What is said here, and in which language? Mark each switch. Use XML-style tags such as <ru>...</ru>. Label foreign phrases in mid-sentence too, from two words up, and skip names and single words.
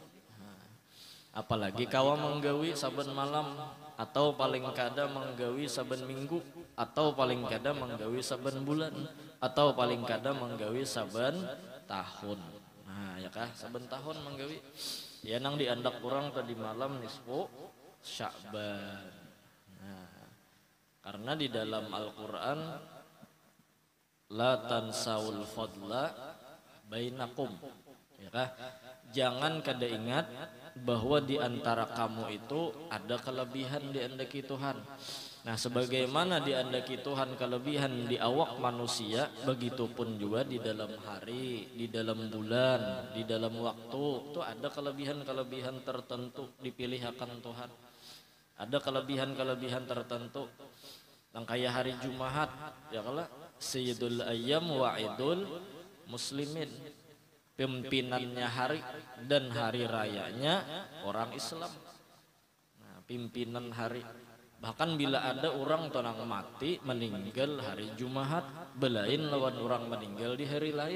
<bjn>Apalagi kawa menggawi saben malam atau paling kada menggawi saben minggu atau paling kada menggawi saben bulan atau paling kada menggawi saben tahun. Nah, ya kah saben tahun menggawi. Ya nang diandak kurang tadi malam nisfu Sya'ban. Nah, karena di dalam Al-Qur'an</bjn> <ar>لا تنسوا الفضل بينكم,</ar> <bjn>ya kah? Jangan kada ingat bahwa di antara kamu itu ada kelebihan di andaki Tuhan. Nah, sebagaimana di andaki Tuhan kelebihan di awak manusia, begitupun juga di dalam hari, di dalam bulan, di dalam waktu itu ada kelebihan-kelebihan tertentu dipilihkan Tuhan. Ada kelebihan-kelebihan tertentu. Yang kayak hari Jumat, ya kala</bjn> <ar>سيد الأيام وعيد المسلمين.</ar> <bjn>Pimpinannya hari dan hari rayanya orang Islam. Nah, pimpinan hari. Bahkan bila ada orang tonang mati meninggal hari Jumat, belain lawan orang meninggal di hari lain.</bjn>